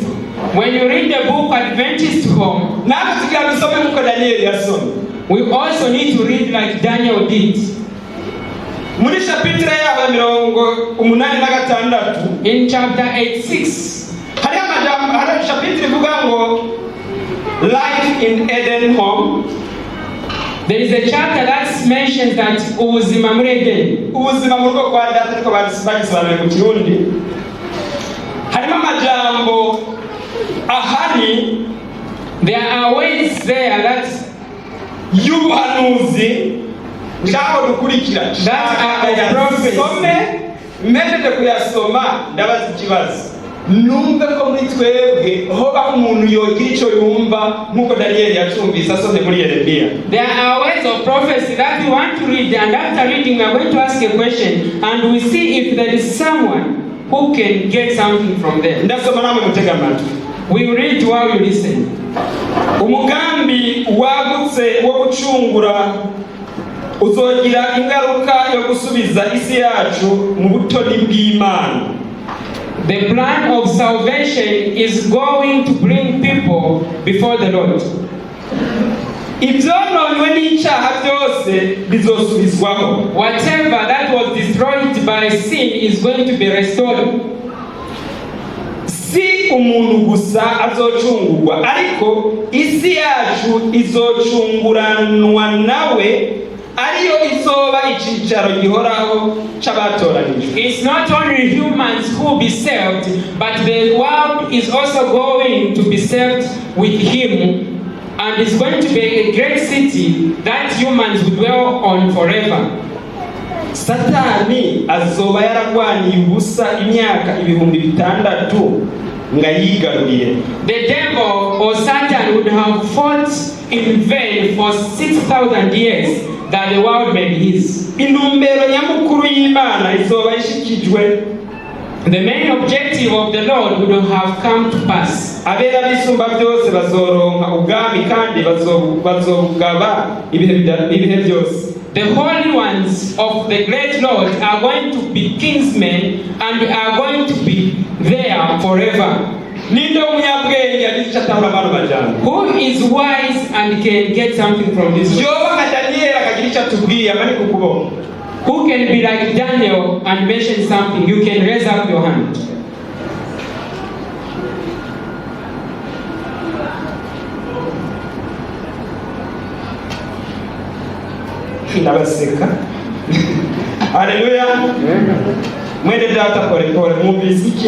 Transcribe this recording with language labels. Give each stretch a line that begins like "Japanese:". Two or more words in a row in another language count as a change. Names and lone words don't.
English: When you read the book Adventist Home,
Rundi: natwe tugira dusome nkuko Daniel yasomye.
English: We also need to read like Daniel did.
Rundi: Muri chapitre ya 86,
English: in chapter 86,
Rundi: hari chapitre ivuga ngo
English: life in Eden home. There is a chapter that mentions that
Rundi: ubuzima muri Eden. Ubuzima mu rugo kwa data ariko bagisobanuye mu Kirundi. Harimo amajambo ahari,
English: there are words there that
Rundi: y'ubuhanuzi ngaho dukurikira mpejeje kuyasoma ndabaza ikibazo, numve ko muri twebwe hoba umuntu yogira icyo yumva nk'uko Daniel yacumvise asomye muri Yeremiya.
English: There are words of prophecy that we want to read, and after reading we are going to ask a question and we see if there is someone who can get something from there.
Rundi: Ndasoma namwe mutega amatwi.
English: We read while you listen.
Rundi: Umugambi wagutse wo gucungura uzogira ingaruka yo gusubiza isi yacu mu butoni bw'Imana.
English: The plan of salvation is going to bring people before the Lord.
Rundi: Ibyononwe n'icyaha byose bizosubizwaho.
English: Whatever that was destroyed by sin is going to be restored.
Rundi: Si umuntu gusa azocungurwa, ariko isi yacu izocunguranwa nawe, ariyo izoba icicaro gihoraho c'abatoranijwe.
English: It's not only humans who will be saved, but the world is also going to be saved with him, and it's going to be a great city that humans will dwell on forever.
Rundi: Satani azoba yaragwaniye ubusa imyaka 6,000 nga yigaruriye.
English: The devil or Satan would have fought in vain for 6,000 years that the world may be his.
Rundi: Intumbero nyamukuru y'Imana izoba ishikijwe
English: The main objective of the Lord would have come to pass.
Rundi: abera bisumba byose bazoronka ubwami kandi bazobugaba ibihe byose.
English: The holy ones of the great Lord are going to be kingsmen and are going to be there forever.
Rundi: Ninde umunyabwenge yagize atahura abantu bajana?
English: Who is wise and can get something from this?
Rundi: Yoba nka Daniel akagira icyo atubwiye amani kukubona.
English: Who can be like Daniel and mention something? You can raise up your hand.
Rundi: Ndabaseka. Haleluya. Mwende data pole mwumvise iki?